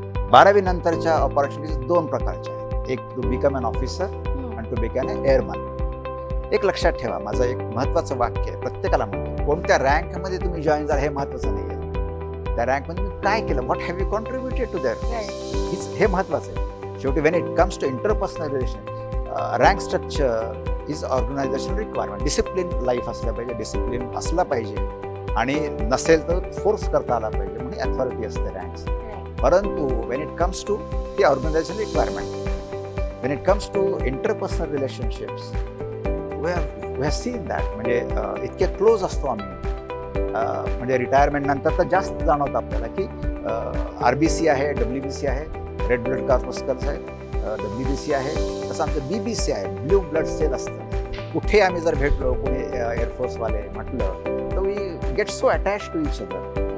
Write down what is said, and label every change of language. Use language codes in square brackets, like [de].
[mr] 12वी नंतरच्या अपॉर्च्युनिटीज 2 प्रकारच्या आहेत. एक [en] to become an officer [mr] आणि [en] To become an airman. [mr] एक लक्षात ठेवा, माझं एक महत्त्वाचं वाक्य आहे, प्रत्येकाला म्हणतो, कोणत्या रँकमध्ये तुम्ही जॉईन झाला हे महत्त्वाचं नाही आहे. त्या रँकमध्ये तुम्ही काय केलं, [en] what have you contributed to that, [mr] हे महत्त्वाचं आहे. शेवटी [en] When it comes to interpersonal relation, rank structure is organisation requirement. [mr] Discipline life असलं पाहिजे, डिसिप्लिन असला पाहिजे आणि नसेल तर फोर्स करता आला पाहिजे, म्हणजे अथॉरिटी असते रँक्स. [en] परंतु when it comes to ती organisation requirement, when it comes to interpersonal relationships, we have seen that. [mr] म्हणजे इतके क्लोज असतो आम्ही. म्हणजे रिटायरमेंट नंतर तर जास्त जाणवतं आपल्याला की RBC आहे, WBC आहे, रेड ब्लड कॉर्पस्कल्स आहे, WBC आहे, तसं आमचं BBC आहे, ब्ल्यू ब्लड सेल असतं. कुठे आम्ही जर भेटलो, कोणी एअरफोर्सवाले म्हटलं, तर [en] We get so attach to each other.